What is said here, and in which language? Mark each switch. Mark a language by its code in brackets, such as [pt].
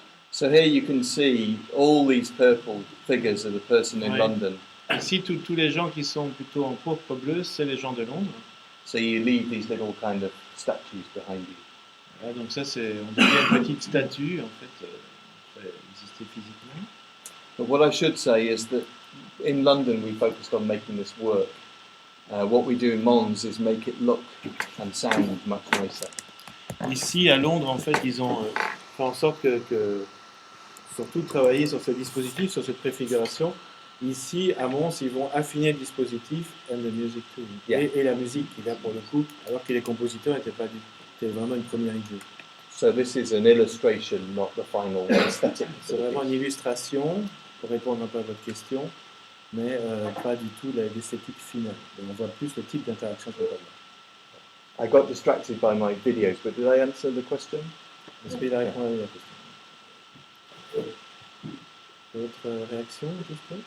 [en] So here you can see all these purple figures of the person in [fr] Ouais. [en] London. [fr] Ici, tous les gens qui sont plutôt en pourpre bleu, c'est les gens de Londres. [en] So you leave these little kind of statues behind you. [fr] Ouais, donc ça, on dirait une petite statue, en fait, qui peut exister physiquement. [en] But what I should say is that in London we focused on making this work. What we do in Mons is make it look and sound much nicer. [fr] Ici, à Londres, en fait, ils ont fait en sorte que surtout travailler sur ce dispositif, sur cette préfiguration. Ici, à Mons, ils vont affiner le dispositif [en] and the music too. Yeah. [fr] Et la musique qui là pour le coup, alors que les compositeurs n'étaient pas du tout. C'était vraiment une première idée. [en] So this is an illustration, not the final aesthetic. [fr] C'est vraiment une illustration, pour répondre un peu à votre question, mais pas du tout l'esthétique finale. Et on voit plus le type d'interaction qu'on va avoir. [en] I got distracted by my videos, but did I answer the question? [fr] Est-ce qu'il a répondu à la question? D'autres réactions, juste?